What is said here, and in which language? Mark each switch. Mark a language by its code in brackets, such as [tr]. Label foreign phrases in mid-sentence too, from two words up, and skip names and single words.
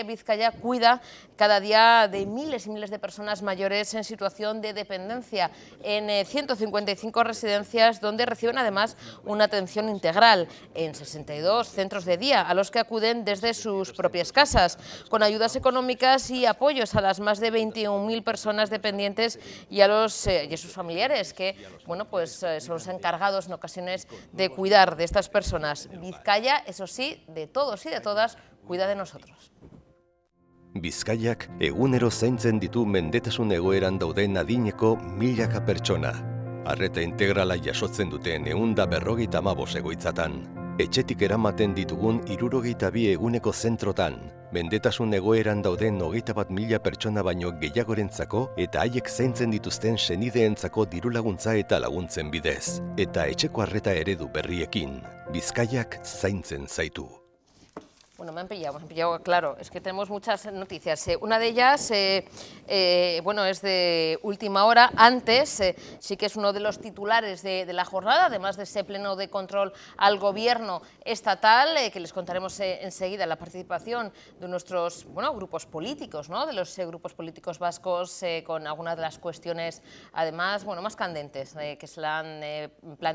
[es] Vizcaya cuida cada día de miles y miles de personas mayores en situación de dependencia en 155 residencias donde reciben además una atención integral en 62 centros de día a los que acuden desde sus propias casas, con ayudas económicas y apoyos a las más de 21.000 personas dependientes y a sus familiares que, bueno, pues son los encargados en ocasiones de cuidar de estas personas. Vizcaya, eso sí, de todos y de todas, cuida de nosotros. [eu] Bizkaiak egunero zaintzen ditu mendetasun egoeran dauden adineko milaka pertsona. Arreta integrala jasotzen duten 155 egoitzatan. Etxetik eramaten ditugun 62 eguneko zentrotan. Mendetasun egoeran dauden 21.000 pertsona baino gehiagorentzako eta haiek zaintzen dituzten senideentzako dirulaguntza eta laguntzen bidez. Eta etxeko arreta eredu berriekin, Bizkaiak zaintzen zaitu. [es] Bueno, me han pillado, claro, es que tenemos muchas noticias. Una de ellas, bueno, es de última hora. Antes, sí que es uno de los titulares de la jornada, además de ese pleno de control al gobierno estatal, que les contaremos enseguida la participación de nuestros, bueno, grupos políticos, ¿no?, de los grupos políticos vascos, con algunas de las cuestiones, además, bueno, más candentes que se le han planteado.